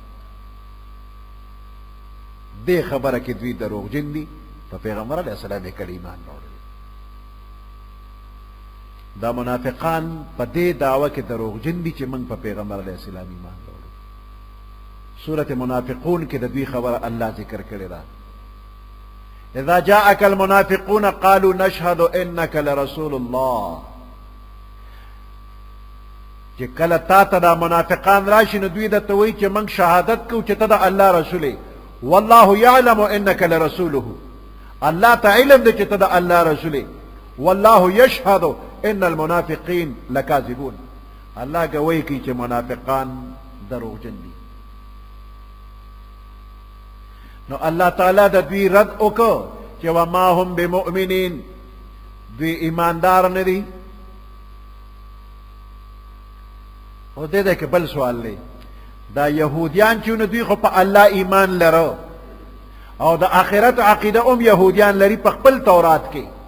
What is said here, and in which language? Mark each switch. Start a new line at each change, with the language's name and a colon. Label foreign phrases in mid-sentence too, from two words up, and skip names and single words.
Pashto: دې خبره کې دوی دروغجن دي، په پیغمبر
Arabic: علیه السلام
Pashto: یې کله ایمان راوړل. دا منافقان په دې دعوه کې دروغجن دي چې موږ په پیغمبر
Arabic: علیه السلام
Pashto: ایمان راوړل. سورة منافقون کې د دوی خبره الله ذکر کړې ده.
Arabic: اذا جاءك المنافقون قالوا نشهد انك لرسول الله.
Pashto: چې کله تا ته دا منافقان راشي نو دوی درته وایي چې موږ شهادت کوو چې ته د الله رسول یې.
Arabic: والله يعلم انك لرسوله.
Pashto: الله ته علم دی چې ته د الله رسول یې.
Arabic: والله يشهد ان المنافقين لكاذبون.
Pashto: الله گواهی کوي چې منافقان دروغجن دي. نو الله تعالی د دوی رد وکړو چې
Arabic: وما هم بمؤمنین،
Pashto: دوی ایماندار نه دي. او دې کې بل سوال دی، دا یهودیان چې نو دوی خو په الله ایمان لرو او د آخرت عقیده هم یهودیان لري په خپل تورات کې.